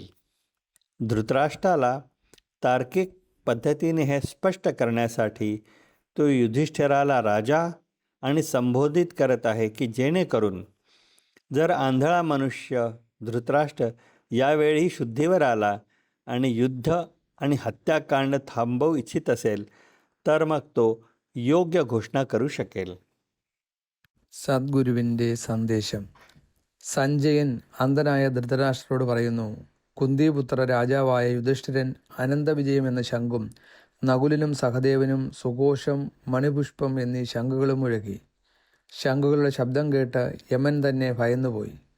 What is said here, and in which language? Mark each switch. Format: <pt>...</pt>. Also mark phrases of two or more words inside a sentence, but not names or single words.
<mr>धृतराष्ट्राला तार्किक पद्धतीने हे स्पष्ट करण्यासाठी तो युधिष्ठिराला राजा आणि संबोधित करत आहे की जेणेकरून जर आंधळा मनुष्य धृतराष्ट्र यावेळी शुद्धीवर आला आणि युद्ध आणि हत्याकांड थांबवू इच्छित असेल तर मग तो योग्य घोषणा करू शकेल.</mr> <ml>സദ്ഗുരുവിൻ്റെ സന്ദേശം. സഞ്ജയൻ അന്ധനായ ധൃതരാഷ്ട്രരോട് പറയുന്നു, കുന്തിപുത്ര രാജാവായ യുധിഷ്ഠിരൻ അനന്തവിജയം എന്ന ശംഖും നകുലിനും സഹദേവനും സുഘോഷം മണിപുഷ്പം എന്നീ ശംഖുകളും മുഴക്കി. ശംഖുകളുടെ ശബ്ദം കേട്ട് യമൻ തന്നെ ഭയന്നുപോയി.</ml>